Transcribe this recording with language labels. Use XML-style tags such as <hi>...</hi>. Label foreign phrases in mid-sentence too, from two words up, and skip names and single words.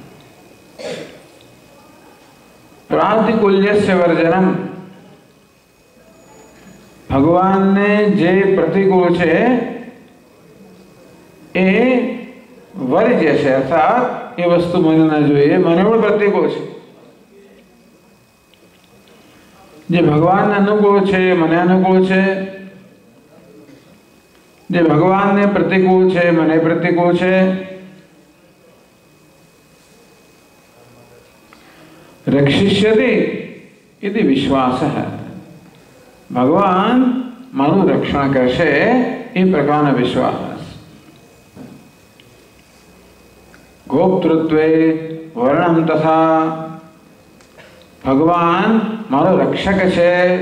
<sa>प्रातिकूल्यस्य वर्जनम,</sa> <gu>ભગવાન ને જે પ્રતિકૂળ છે એ વર્જ્ય છે, અર્થાત યે વસ્તુ મને ન જોઈએ, મને પણ પ્રતિકૂળ છે। જે ભગવાન ને અનુકૂળ છે મને અનુકૂળ છે, જે ભગવાન ને પ્રતિકૂળ છે મને પ્રતિકૂળ છે।</gu> <sa>रक्षिष्यति इति विश्वासः,</sa> <gu>ભગવાન મારૂ રક્ષણ કરશે એ પ્રકારનો વિશ્વાસ।</gu> <sa>गोप्तृत्वे वर्णम तथा,</sa> <gu>ભગવાન મારો રક્ષક છે।</gu>